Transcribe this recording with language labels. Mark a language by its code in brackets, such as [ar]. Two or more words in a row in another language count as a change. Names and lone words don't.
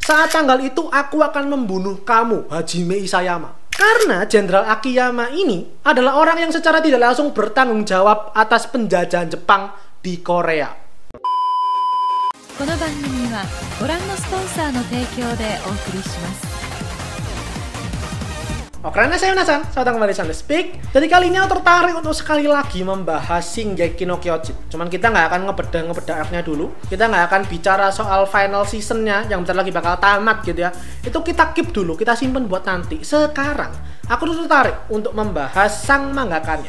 [id] Saat tanggal itu aku akan membunuh kamu, Hajime Isayama. Karena Jenderal Akiyama ini adalah orang yang secara tidak langsung bertanggung jawab atas penjajahan Jepang di Korea. [ja] この番組はご覧のスポンサーの提供でお送りします。 [id] Oke, saya Nasan, selamat kembali di Sunday Speak. Jadi kali ini aku tertarik untuk sekali lagi membahas Shingeki no Kyojin. Cuman kita nggak akan ngebedah arc-nya dulu. Kita nggak akan bicara soal final seasonnya yang bentar lagi bakal tamat gitu ya. Itu kita keep dulu, kita simpen buat nanti. Sekarang, aku tuh tertarik untuk membahas sang mangakanya.